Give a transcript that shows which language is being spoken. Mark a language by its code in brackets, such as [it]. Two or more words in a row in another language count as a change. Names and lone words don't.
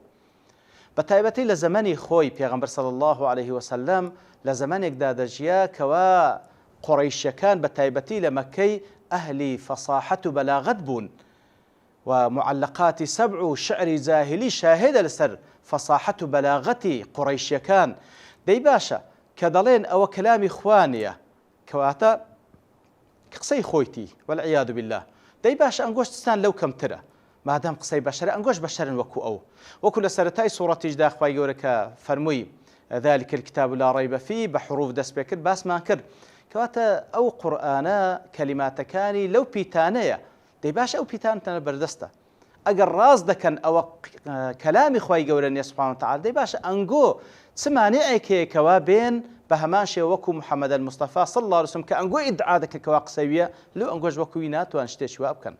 [ckb] بە تایبەتی لە زەمەنی خۆی پێغەمبەر [ar] صلی الله عليه وسلم [ckb] لە زەمانێکدا دەژیا کەوا قوڕەیشیەکان بە تایبەتی لە مەکەی ئەهلی فەساحەت و بەلاغەت بوون و معلقاتی سەبع و شعری جاهلی شاهدە لەسەر فەساحەت و بەلاغەتی قوڕەیشیەکان. دەی باشە کە دەڵێن ئەوە کەلامی خوا نییە کەواتە قسەی خۆیتی [ar] والعیاذ بالله، [ckb] دەی باشە ئەنگۆشتستان لەو کەمترە مادام قسەی بەشەرە ئەنگۆش بەشەرن وەکو ئەو، وەکو لە سەرەتای سوورەتیشدا خوای گەورە کە فەرمووی [ar] ذلك الكتاب لا ريب فيه [ckb] بە حروف دەست پێ کرد باسمان کرد کەواتە ئەو قورئانە کەلیماتەکانی لەو پیتانەیە، دەی باشە ئەو پیتانتانە بەردەستە ئەگەر ڕاست دەکەن ئەوە کەلامی خوای گەورە نییە [ar] سوبحانەهو وتەعالە، [ckb] دەی باشە ئەنگۆ چ مانعێک هەیە کەوا بێن بە هەمان شێوە وەکو محەممەد الموستەفا [ar] صلی الله عليه وسلم [ckb] کە ئەنگۆ ئیدعا دەکە کەوا قسەویە لەو ئەنگۆش وەکووی ناتوان شتێکی وا بکەن.